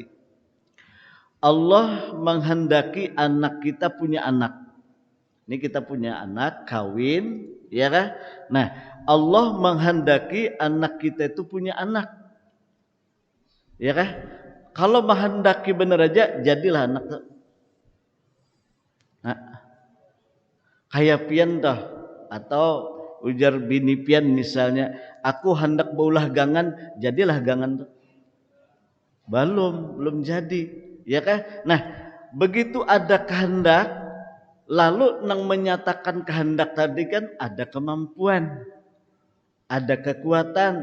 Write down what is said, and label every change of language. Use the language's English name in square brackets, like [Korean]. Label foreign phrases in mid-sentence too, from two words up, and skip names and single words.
[Indonesian] Allah menghendaki anak kita punya anak. Ini kita punya anak, kawin, ya kan? Nah, Allah menghendaki anak kita itu punya anak, ya kan? Kalau menghendaki benar aja, jadilah anak. Nah, [Banjar] kayak pian toh, atau ujar bini pian misalnya, aku hendak baulah gangan, jadilah gangan toh. [Indonesian] Belum jadi, ya kan? Nah, begitu ada kehendak, lalu nang menyatakan kehendak tadi kan ada kemampuan, ada kekuatan.